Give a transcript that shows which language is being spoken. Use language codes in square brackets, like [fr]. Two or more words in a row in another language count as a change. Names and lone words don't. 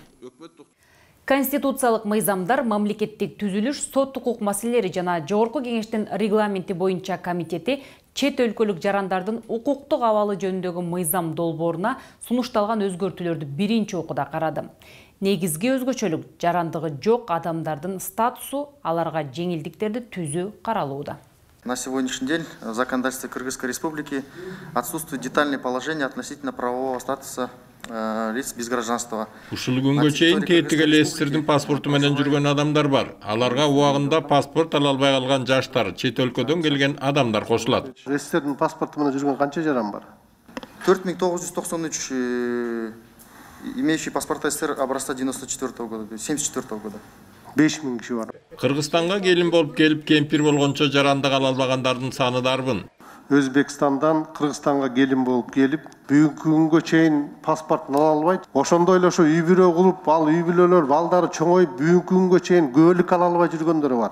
[ky] Конституциялык мыйзамдар, мамлекеттик түзүлүш, сот укук маселелери жана жогорку кеңештин регламенти боюнча комитети чет өлкөлүк жарандардын укуктук абалы жөнүндөгү мыйзам долбооруна сунушталган өзгөртүүлөрдү биринчи окууда карады. Негизги өзгөчөлүк жарандыгы жок адамдардын статусу, аларга жеңилдиктерди түзүү каралууда. [ru] На сегодняшний день в законодательстве Кыргызской Республики отсутствует детальное положение относительно правового статуса лиц без гражданства. [ky] Ушул күнгө чейин кетиги эле сиздердин паспорту менен жүргөн адамдар бар. Аларга убагында паспорт ала албай калган жаштар, чет өлкөдөн келген адамдар кошулат. Сиздердин паспорту менен жүргөн канча жаран бар? [ru] 4993 имеющий паспорта СССР образца 94 года, 74 года. [ky] 5000 киши бар. Кыргызстанга келин болуп келип кемпир болгончо жарандык ала албагандардын саны дарбын. Өзбекстандан Кыргызстанга келин болуп келип, бүгүнкү күнгө чейин паспортун ала албайт. Ошондой эле ошо үй бүлө кылып, ал үй бүлөлөр балдары чоңоюп, бүгүнкү күнгө чейин көөлүк ала албай жүргөндөр бар.